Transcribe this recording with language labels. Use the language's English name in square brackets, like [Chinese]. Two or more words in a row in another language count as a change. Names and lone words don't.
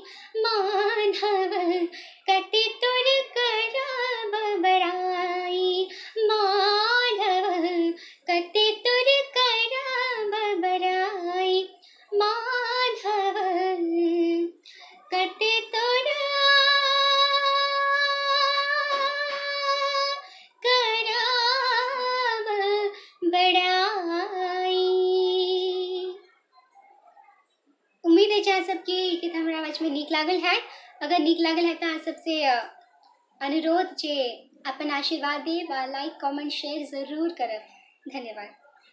[Maithili] माधव कते तोर करब बड़ाई, माधव कते तोर करब बड़ाई, माधव कते तोर करब बड़ाई। उम्मीद है अहाँ सबके गीत हमरा आवाज में नीक लागल है। अगर नीक लागल है तो अहाँ सबसे अनुरोध जे अपन आशीर्वाद देब, [English] like comment share [Maithili] जरूर करब। धन्यवाद।